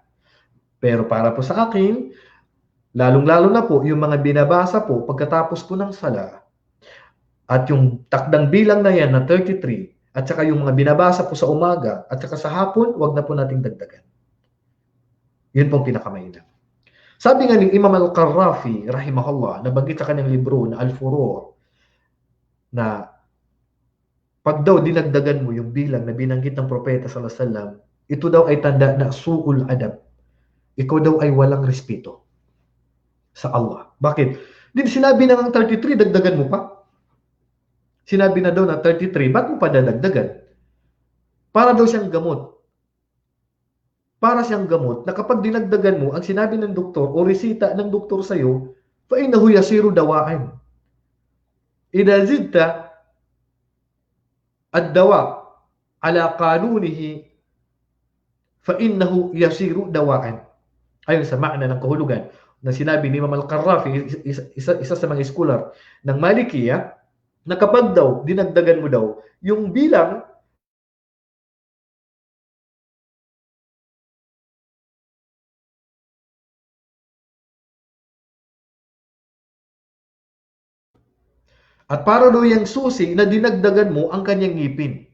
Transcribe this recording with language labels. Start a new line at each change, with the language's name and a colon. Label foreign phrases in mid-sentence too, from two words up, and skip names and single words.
Filipino: Pero para po sa akin, lalong-lalo na po yung mga binabasa po pagkatapos po ng sala at yung takdang bilang na yan na 33 at saka yung mga binabasa po sa umaga at saka sa hapon, wag na po nating dagdagan. Yun pong pinakamainam. Sabi nga ni Imam Al-Qarrafi, rahimahullah, nabanggit sa kanyang libro na Al-Furu' na pag daw dinagdagan mo yung bilang na binanggit ng propeta
Arabic: صلى الله عليه وسلم,
Filipino: ito daw ay tanda na
Arabic: سوء الأدب.
Filipino: Ikaw daw ay walang respeto sa Allah. Bakit? Din sinabi na ng 33, dagdagan mo pa. Sinabi na daw na 33, ba't mo pa dadagdagan? Para daw siyang gamot. Para siyang gamot na kapag dinagdagan mo, ang sinabi ng doktor o resita ng doktor sa'yo,
Arabic: فَإِنَّهُ يَصِيرُ دَوَاءً. إِذَا زِدْتَ الدَّوَاء عَلَى قَانُونِهِ فَإِنَّهُ يَصِيرُ دَوَاءً.
Filipino: Ayon sa makna ng kahulugan na sinabi ni Imam Al-Qarrafi, isa sa mga scholar ng Malikiya, na kapag daw dinagdagan mo daw yung bilang at para daw yung susi na dinagdagan mo ang kanyang ngipin.